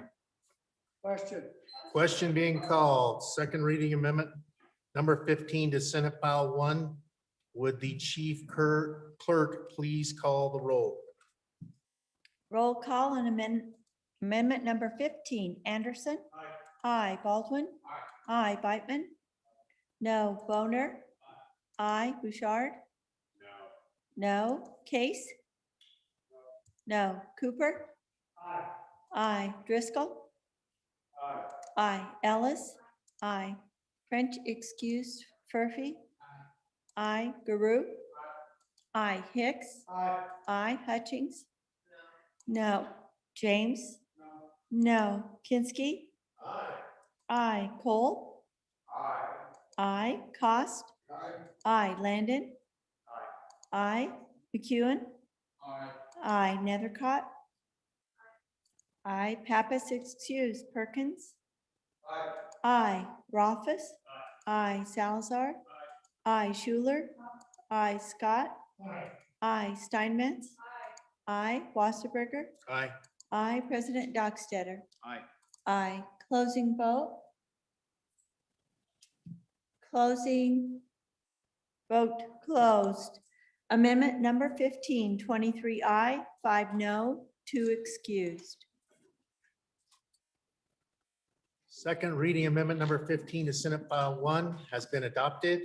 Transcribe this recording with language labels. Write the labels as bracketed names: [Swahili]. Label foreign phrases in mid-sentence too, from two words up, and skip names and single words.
[English] Question. Question being called, second reading amendment number 15 to Senate File 1. Would the chief clerk please call the roll? Roll call on amendment number 15. Anderson? Aye. Baldwin? Aye. Beitman? No. Boner? Aye. Bouchard? No. Case? No. Cooper? Aye. Driscoll? Aye. Ellis? Aye. French excused. Furphy? Aye. Guru? Aye. Hicks? Aye. Hutchings? No. James? No. Kinsky? Aye. Cole? Aye. Cost? Aye. Landon? Aye. McEwen? Aye. Nethercott? Aye. Pappas excused. Perkins? Aye. Rothfuss? Aye. Salazar? Aye. Schuler? Aye. Scott? Aye. Steinmetz? Aye. Wasserberger? Aye. Aye. President Dockstetter? Aye. Aye. Closing vote? Closing. Vote closed. Amendment number 15, 23 aye, 5 no, 2 excused. Second reading amendment number 15 to Senate File 1 has been adopted.